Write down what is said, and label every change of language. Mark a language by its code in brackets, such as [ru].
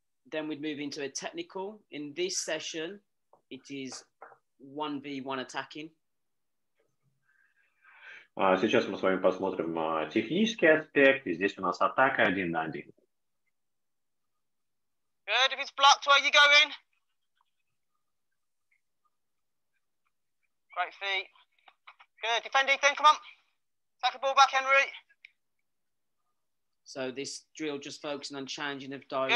[en] Then we'd move into a technical. In this session, it is 1v1 attacking. [ru] Сейчас мы с вами посмотрим технический аспект. И здесь у нас атака 1 на 1. [en] Good. If it's blocked, where you going? Great feet. Good. Defend, Ethan. Come on. Take the ball back, Henry. So this drill just focusing on changing of direction.